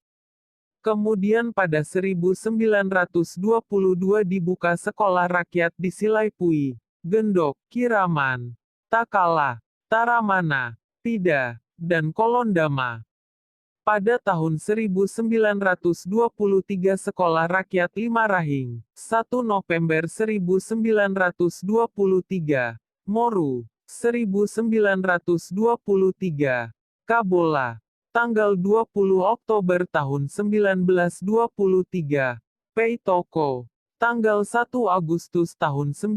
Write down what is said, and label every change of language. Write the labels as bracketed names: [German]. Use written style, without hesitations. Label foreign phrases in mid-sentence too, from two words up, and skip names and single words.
[Indonesian] Kemudian pada 1922 dibuka sekolah rakyat di Silaipui, Gendok, Kiraman, Takala, Taramana, Pida, dan Kolondama. Pada tahun 1923 Sekolah Rakyat Limarahing, 1 November 1923, Moru, 1923, Kabola, tanggal 20 Oktober tahun 1923, Peitoko, tanggal 1 Agustus tahun